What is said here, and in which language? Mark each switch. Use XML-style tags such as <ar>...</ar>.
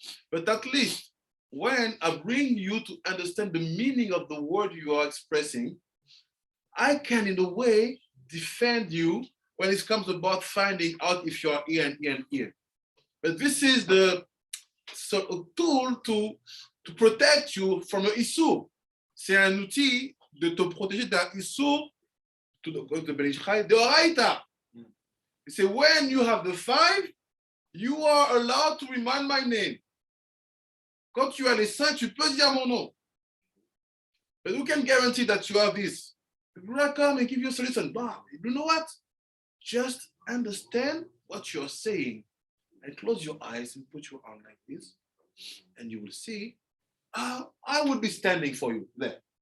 <en>But at least when I bring you to understand the meaning of the word you are expressing, I can, in a way, defend you when it comes about finding out if you are here and here and here. But this is the sort of tool to protect you from an issue.</en> <fr>C'est un outil de te protéger d'un issue de Ben Ishchai de Oraita.</fr> <en>Say when you have the 5, you are allowed to remind my name.</en> <fr>Quand tu as les 5, tu peux dire mon nom.</fr> <en>But who can guarantee that you have this? The Gra come and give you a solution. But you know what? Just understand what you're saying and close your eyes and put your arm like this, and you will see I would be standing for you there.</en>